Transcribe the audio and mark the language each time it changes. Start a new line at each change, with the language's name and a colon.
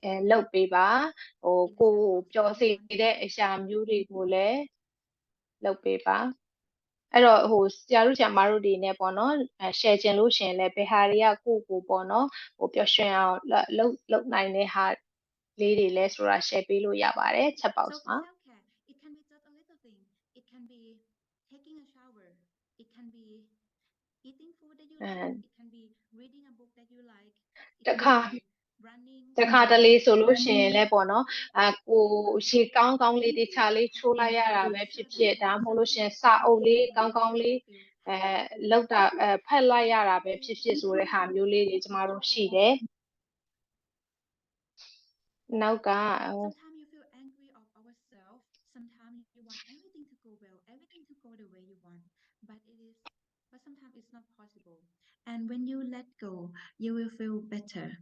Burmese: လုပ်ပေးပါကိုပျော်စေတဲ့အရာမျိုးတွေကိုလည်းလုပ်ပေးပါအဲ့တော့ဆရာတို့ဆရာမတို့တွေနဲ့ပေါ့နော် share ချင်လို့ရှင်လည်းဘယ်ဟာတွေကကိုပေါ့နော်ပျော်ရွှင်အောင်လုပ်နိုင်တဲ့ဟာလေးတွေလဲဆိုတာ share ပေးလို့ရပါတယ် chat box မှာ
English: it can be just a little thing it can be taking a shower it can be eating food that you And like. It can be reading a book that you like. It
Burmese: တ
English: can
Burmese: ခါ
English: be running
Burmese: တခါတလေဆိုလို့ရှိရင်လည်းပေါ့နော်ကိုရှေ့ကောင်းကောင်းလေးတခြားလေးချိုးလိုက်ရတာပဲဖြစ်ဖြစ်ဒါမှမဟုတ်လို့ရှိရင်စာအုပ်လေးကောင်းကောင်းလေးလောက်တာဖတ်လိုက်ရတာပဲဖြစ်ဖြစ်ဆိုတဲ့ဟာမျိုးလေးတွေကျမတို့ရှိတယ်နောက်က
English: sometimes you feel angry of ourselves. Sometimes you want everything to go well, everything to go the way you want, but sometimes it's not possible. And when you let go, you will feel better.